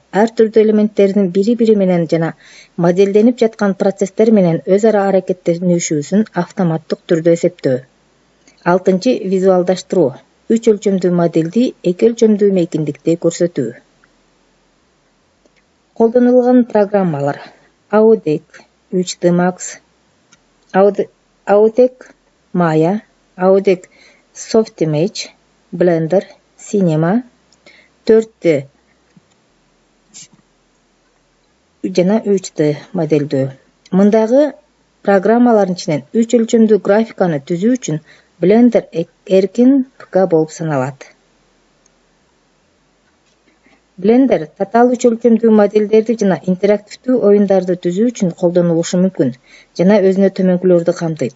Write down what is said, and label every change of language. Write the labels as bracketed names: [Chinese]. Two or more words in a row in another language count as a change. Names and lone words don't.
[Kyrgyz] Ар түрдүү элементтердин бири-бири менен жана моделденип жаткан процесстер менен өз ара аракеттенишүүсүн автоматтык түрдө эсептөө. 6-чы, визуалдаштыруу. 3 өлчөмдүү модельди 2 өлчөмдүү мейкиндикте көрсөтүү. Колдонулган программалар: Audec 3D Max, Audec Maya, Audec Softimage, Blender, Cinema, 4D жана 3D моделдөө. Мындагы программалардын ичинен 3 өлчөмдүү графиканы түзүү үчүн Blender эркин ПК болуп саналат. Blender татаал 3 өлчөмдүү модельдерди жана интерактивдүү оюндарды түзүү үчүн колдонулушу мүмкүн жана өзүнө төмөнкүлөрдү камтыйт.